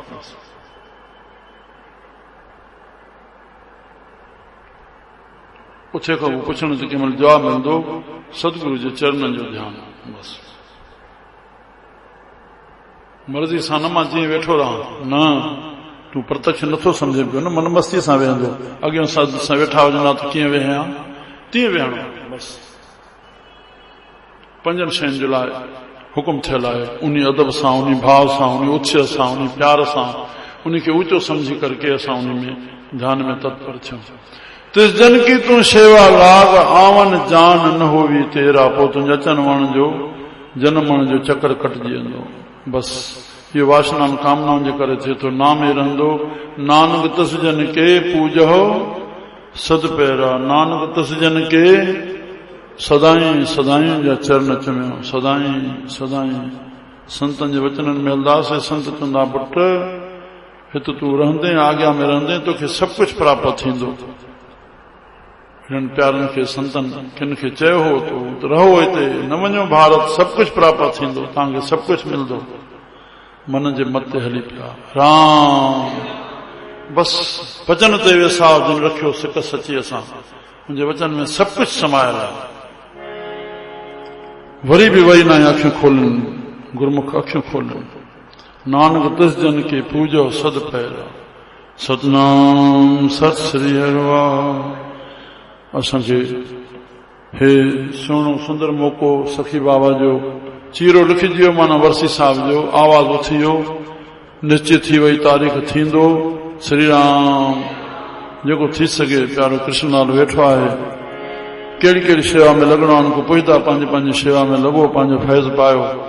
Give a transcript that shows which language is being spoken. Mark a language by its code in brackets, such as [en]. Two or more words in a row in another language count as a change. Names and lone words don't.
[sd] पुछे खां पुछण ते कंहिं महिल जवाबु मिलंदो सतगुरु जे चरणनि जो ध्यानु बस मर्ज़ी सां न मां जीअं वेठो रहां न तूं प्रत्यक्ष नथो सम्झे पियो न मन मस्ती सां वेहंदो अॻियां सां वेठा हुजंदा त कीअं वेहां तीअं वेहणो बस पंजनि शयुनि जे लाइ हुकुम थियल आहे उन अदब सां उन भाव सां उन उत्साह सां उन प्यार सां उनखे ऊचो सम्झी करके असां उन में ध्यान में तत्पर थियूं [pa] ਤਿਸ ਜਨ ਕੀ ਤੂੰ ਸੇਵਾ ਲਾਗੁ ਆਵਨ ਜਾਨ ਨ ਹੋਵੀ ਤੇਰਾ [sd] पोइ तुंहिंजे अचण वण जो जनम वण जो चकर कटिजी वेंदो बसि इहो वासनाउनि कामनाउनि जे करे थिए थो नाम ई रहंदो [pa] ਨਾਨਕ ਤਸ ਜਨ ਕੇ ਪੂਜੋ ਸਦ ਪੈਰਾ ਨਾਨਕ ਤਸ ਜਨ ਕੇ [sd] सदाई सदाई जा चरण चुमियो सदाई सदाई संतनि जे वचननि में हलंदासीं संत चवंदा पुट हिते तूं रहंदे आॻियां में रहंदे तोखे सभु कुझु प्राप्त थींदो हिननि प्यारनि खे संतनि किन खे चयो हो तो रहो हिते न वञो भारत सभु कुझु प्राप्त थींदो तव्हांखे सभु कुझु मिलंदो मन जे मत ते हली पिया राम बसि वचन ते वेसाह जिन रखियो सिक सची असां मुंहिंजे वचन में सभु कुझु समायल आहे वरी बि वरी ना अखियूं खोलनि गुरमुख अखियूं खोलनि [pa] ਨਾਨਕ ਤਿਸ ਜਨ ਕੇ ਪੂਜੋ ਸਦ ਪੈਰਾ [sd] सतनाम सत श्री हरवा असांखे हे सुहिणो सुंदर मौक़ो सखी बाबा जो चीरो लिखिजी वियो माना वर्सी साहिब जो आवाज़ उथी वियो निश्चित थी वई तारीख़ थींदो श्री राम जेको थी सघे प्यारो कृष्णलाल वेठो आहे कहिड़ी कहिड़ी शेवा में लॻणो आहे उनको पुछंदा पंहिंजी पंहिंजी शेवा में लॻो पंहिंजो फैज़ पायो